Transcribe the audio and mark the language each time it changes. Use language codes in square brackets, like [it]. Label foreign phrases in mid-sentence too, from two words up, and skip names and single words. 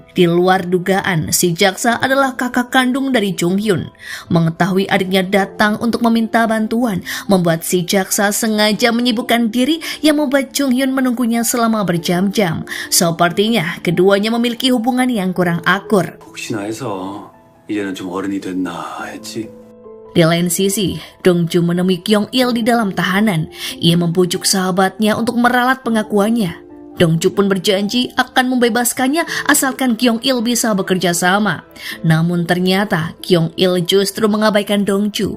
[id] Di luar dugaan, si jaksa adalah kakak kandung dari Jung Hyun. Mengetahui adiknya datang untuk meminta bantuan, membuat si jaksa sengaja menyibukkan diri yang membuat Jung Hyun menunggunya selama berjam-jam. Sepertinya keduanya memiliki hubungan yang kurang akur. [ko] 혹시나 해서 이제는 좀 어른이 됐나 했지. [id] Di lain sisi, Dongju menemui Kyung Il di dalam tahanan. Ia membujuk sahabatnya untuk meralat pengakuannya. Dongju pun berjanji akan membebaskannya asalkan Kyung Il bisa bekerja sama. Namun ternyata Kyung Il justru mengabaikan Dongju.